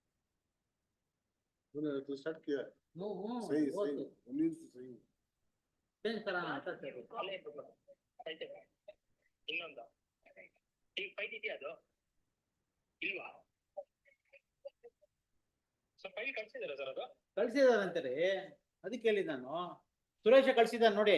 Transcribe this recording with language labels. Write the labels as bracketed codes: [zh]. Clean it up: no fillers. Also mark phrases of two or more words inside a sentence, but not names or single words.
[hi] तूने तो स्टार्ट किया वो सही वो सही तो उन्नीस सही [kn] ಇನ್ನೊಂದು ಈಗ ಫೈಲ್ ಇದೆಯಾ ಅದು ಇಲ್ವಾ ಸರ್ ಫೈಲ್ ಕಳ್ಸಿದಾರ ಸರ್ ಅದು ಕಳ್ಸಿದಾರಂತಾರೆ ಅದಕ್ಕೆ ಹೇಳಿದ್ ನಾನು ಸುರೇಶ ಕಳ್ಸಿದಾರ ನೋಡಿ